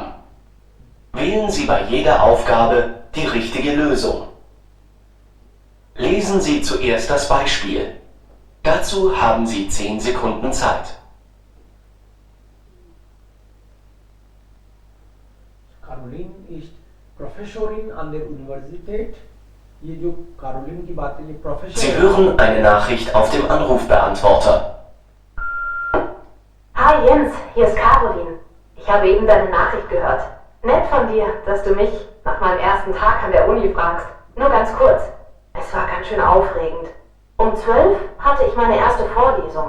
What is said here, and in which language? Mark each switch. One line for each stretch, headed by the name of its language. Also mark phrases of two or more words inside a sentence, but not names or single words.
German: Wählen Sie bei jeder Aufgabe die richtige Lösung. Lesen Sie zuerst das Beispiel. Dazu haben Sie 10 Sekunden Zeit. Caroline ist Professorin an der Universität.
Hindi: ये जो Caroline की बात है, ये Professor.
German: Sie hören eine Nachricht auf dem Anrufbeantworter. Hi Jens, hier ist Caroline. Ich habe eben deine Nachricht gehört. Nett von dir, dass du mich nach meinem ersten Tag an der Uni fragst. Nur ganz kurz. Es war ganz schön aufregend. Um 12 hatte ich meine erste Vorlesung.